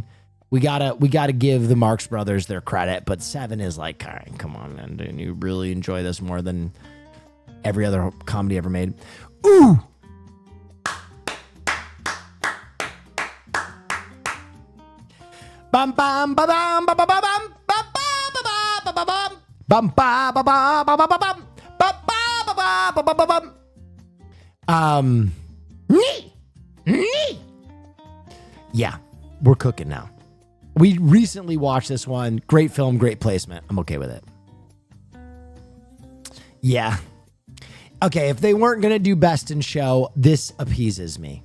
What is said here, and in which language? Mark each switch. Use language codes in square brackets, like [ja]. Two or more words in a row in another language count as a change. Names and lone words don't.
[en] We gotta give the Marx Brothers their credit, but 7 is like, all right, come on, man. Didn't you really enjoy this more than every other comedy ever made? Ooh! Bum bum ba bum ba ba ba bum ba ba ba ba ba bum bum ba ba ba ba ba ba bum ba ba ba ba ba ba bum. Yeah, we're cooking now. We recently watched this one. Great film, great placement. I'm okay with it. Yeah. Okay, if they weren't going to do Best in Show, this appeases me.